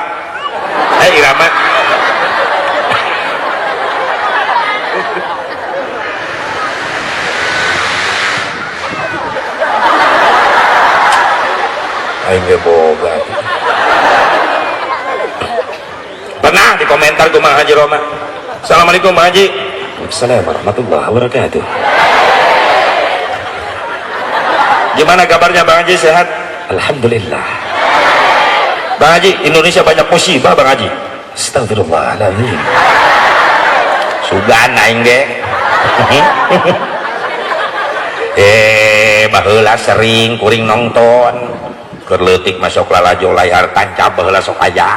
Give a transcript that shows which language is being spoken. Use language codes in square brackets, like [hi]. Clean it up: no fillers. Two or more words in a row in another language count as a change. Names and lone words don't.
[su] Irama. Aing ge boga. Pernah dikomentar ku Mang Haji Roma. Assalamualaikum Mang Haji. [ar] السلام عليكم ورحمة الله وبركاته. [id] Gimana kabarnya Bang Haji, sehat? Alhamdulillah. Bang Haji, Indonesia banyak musibah Bang Haji. [ar] أستغفر الله العظيم. [su] Sugan aing ge. Baheula sering kuring nonton. Keur leutik masuk lalajo layar tancap baheula sok aya.